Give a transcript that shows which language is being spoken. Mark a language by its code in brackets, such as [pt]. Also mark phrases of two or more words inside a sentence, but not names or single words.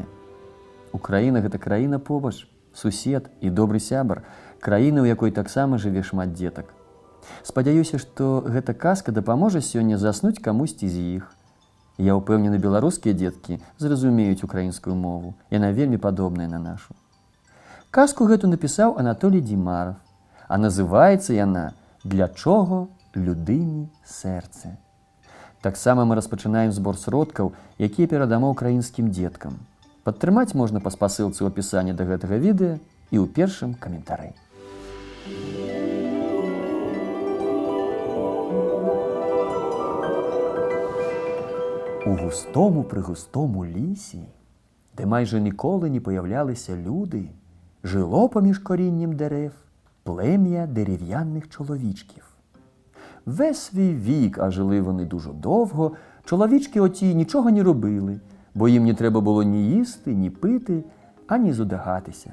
[be] Украіна – гэта краіна побач, сусед і добры сябар, краіна, у якой таксама жыве шмат дзетак. Спадзяюся, што гэта казка дапаможа сёння заснуць камусьці з іх. Я ўпэўнены, беларускія дзеткі зразумеюць украінскую мову. Яна вельмі падобная на нашу. Казку гэту напісаў Анатолій Димаров, а называецца яна «Для чого людині серце?». Таксама мы распачынаем збор сродкаў, якія перадамо украінскім дзеткам. Падтрымаць можна па спасылцы ў апісанні да гэтага відэа і ў першым каментары. [uk] У густому-пригустому лісі, де майже ніколи не появлялися люди, жило поміж корінням дерев плем'я дерев'яних чоловічків. Весь свій вік, а жили вони дуже довго, чоловічки оті нічого не робили, бо їм не треба було ні їсти, ні пити, ані зодягатися.